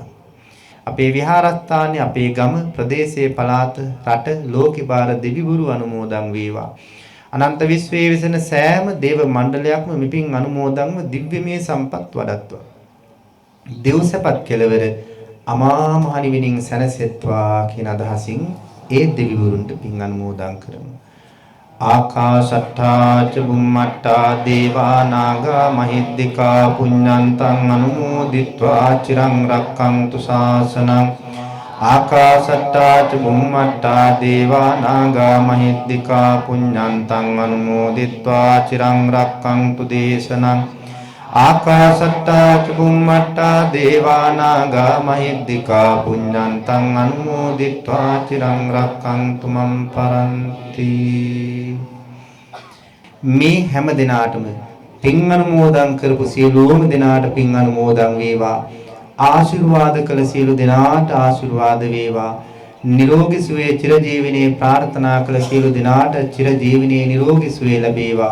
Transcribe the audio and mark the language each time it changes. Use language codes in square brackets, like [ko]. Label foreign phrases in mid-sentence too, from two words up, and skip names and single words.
[si] අපේ විහාරස්ථානයේ, අපේ ගම, ප්‍රදේශයේ, පළාත, රට, ලෝකේ බාර දෙවිවරු අනුමෝදන් වේවා. අනන්ත විශ්වයේ විසෙන සෑම දේව මණ්ඩලයක්ම මෙපින් අනුමෝදන්ව දිව්‍යමය සම්පත් වඩත්වා. දෙව්සපත් කෙලවර අමා මහ නිවනින් සැනසෙත්වා කියන අදහසින් ඒ දෙවිවරුන්ට පින් අනුමෝදන් කරමු. [pi] ආකාශට්ටා ච බුම්මට්ටා දේවා නාග මහිද්దికා පුඤ්ඤන්තං අනුමෝදිත්වා චිරං රක්ඛන්තු ශාසනං. ආකාශට්ටා ච බුම්මට්ටා දේවා නාග මහිද්దికා පුඤ්ඤන්තං අනුමෝදිත්වා චිරං රක්ඛන්තු දේශනං. ආකාශට්ටා ච බුම්මට්ටා දේවා නාග මහිද්దికා පුඤ්ඤන්තං අනුමෝදිත්වා චිරං රක්ඛන්තු මම් පරන්ති. [si] මේ හැම දිනාටම පින් අනුමෝදන් කරපු සියලුම දිනාට පින් අනුමෝදන් වේවා. ආශිර්වාද කළ සියලු දිනාට ආශිර්වාද වේවා. නිරෝගී සුවයේ චිරජීවනයේ ප්‍රාර්ථනා කළ සියලු දිනාට චිරජීවනයේ නිරෝගී සුවය ලැබේවා.